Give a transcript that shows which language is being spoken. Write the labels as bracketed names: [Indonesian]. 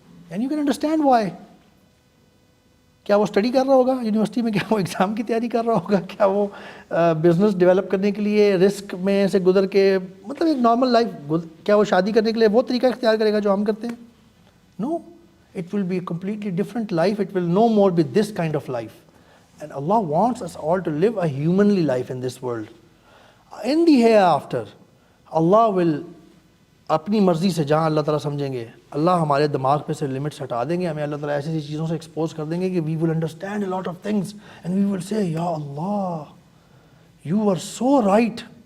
[English] And you can understand why. [Urdu] کیا وہ study کر رہا ہوگا یونیورسٹی میں, کیا وہ ایگزام کی تیاری کر رہا ہوگا, کیا وہ بزنس ڈیولپ کرنے کے لیے رسک میں سے گزر کے, مطلب ایک نارمل لائف, کیا وہ شادی کرنے کے لیے وہ طریقہ اختیار کرے گا جو ہم کرتے ہیں؟ نو, [English] it will be a completely different life. It will no more be this kind of life. And Allah wants us all to live a humanly life in this world. In the hereafter, Allah will [Urdu] اپنی مرضی سے جہاں اللہ تعالیٰ سمجھیں گے, اللہ ہمارے دماغ پہ سے لمٹس ہٹا دیں گے, ہمیں اللہ تعالیٰ ایسی ایسی چیزوں سے ایکسپوز کر دیں گے کہ [English] we will understand a lot of things and we will say, Ya Allah, you are so right.